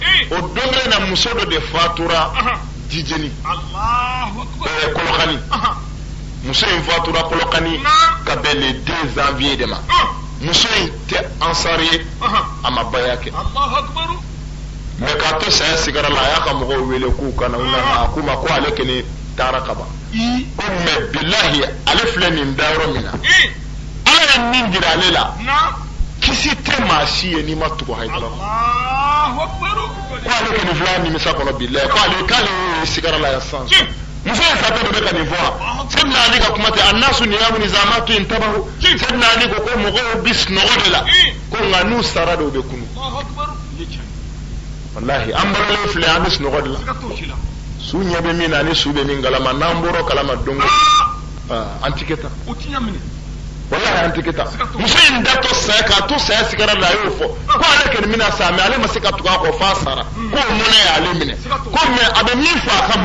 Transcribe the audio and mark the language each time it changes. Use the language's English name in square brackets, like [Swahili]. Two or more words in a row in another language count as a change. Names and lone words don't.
[Bambara] o don kelen in na muso dɔ de fatura Jijeni Kolokani muso in fatura Kolokani ka bɛn le 2 janvier de ma muso in tɛ ansar ye a ma baya kɛ mais k'a to saya sigara la a y'a ka mɔgɔw wele k'u ka na u nana a k'u ma ko ale kɔni taara ka ban ko mais billahi ale filɛ nin da yɔrɔ min na Ala ye min jira ale la kisi tɛ maa si ye n'i ma tugu Haidara ko ale kɔni filɛ nimisa kɔnɔ billahi ko ale k'ale ye sigara la yan sisan muso in satɔ de bɛ ka nin fɔ wa Sayyidina Ali ka kuma tɛ [Arabic] الناس نيام فإذا ماتوا انتبهوا [Bambara] Sayyidina Ali ko mɔgɔw bi sunɔgɔ de la ko nka n'u sara de u bɛ kunu wallahi an balalen filɛ an bɛ sunɔgɔ de la su ɲɛ bɛ min na ani su bɛ min kalama n'an bɔra kalama don o an ti kɛ tan wallahi an ti kɛ tan muso in datɔ saya k'a to saya sigara la a y'o fɔ ko ale kɔni bɛna sa mais ale ma se ka tugu a kɔ f'a sara ko o mɔnɛ y'ale minɛ ko mais a bɛ min fɔ a ka